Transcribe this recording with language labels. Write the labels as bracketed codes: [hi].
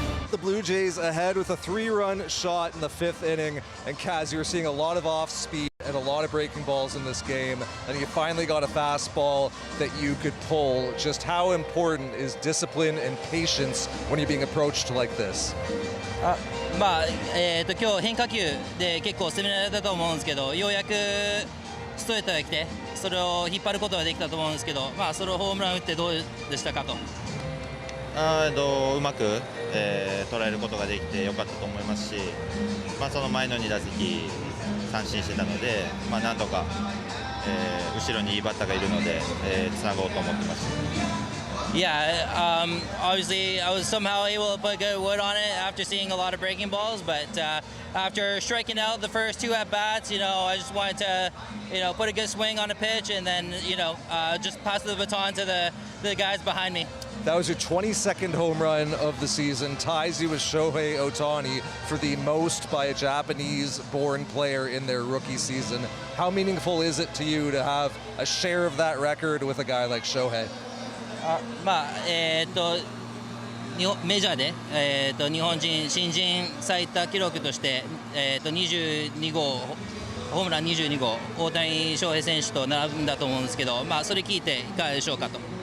[en] The Blue Jays ahead with a 3-run shot in the 5th inning. And Kaz, you're seeing a lot of off speed and a lot of breaking balls in this game. And you finally got a fastball that you could pull. Just how important is discipline and patience when you're being approached like this? [ja] 今日変化球で結構攻められたと思うんですけど、ようやくストレートが来て、それを引っ張ることができたと思うんですけど、それをホームラン打ってどうでしたかと。うまく、捉えることができてよかったと思いますし、その前の2打席三振してたので、なんとか、後ろにいいバッターがいるので、つなごうと思ってます。 [en] Yeah, obviously I was somehow able to put good wood on it after seeing a lot of breaking balls, but after striking out the first 2 at-bats, I just wanted to, put a good swing on a pitch and then, just pass the baton to the guys behind me. That was your 22nd home run of the season, ties you with Shohei Ohtani for the most by a Japanese-born player in their rookie season. How meaningful is it to you to have a share of that record with a guy like Shohei? [ja] メジャーで、日本人新人最多記録として、22号ホームラン22号大谷翔平選手と並ぶんだと思うんですけど、それ聞いていかがでしょうかと。